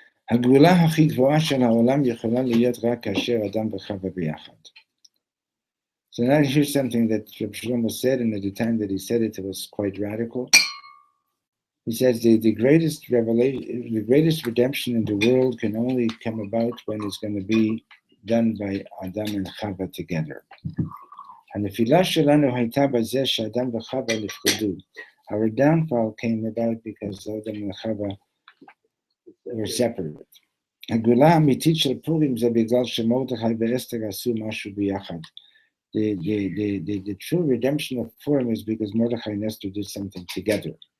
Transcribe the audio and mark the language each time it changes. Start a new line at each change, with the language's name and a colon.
Hebrew: הגאולה הכי גבוהה של העולם יכולה להיות רק כאשר אדם וחווה ביחד.
English: So now here's something that Reb Shlomo said, and at the time that he said it, it was quite radical. He says the greatest revelation, the greatest redemption in the world can only come about when it's going to be done by Adam and Chava together.
Hebrew: הנפילה שלנו הייתה בזה שאדם וחווה נפרדו.
English: Our downfall came about because Adam and Chava were separate.
Hebrew: הגאולה האמיתית של פורים זה בגלל שמרדכי ואסתר עשו משהו ביחד.
English: The true redemption of Purim is because Mordechai and Esther did something together.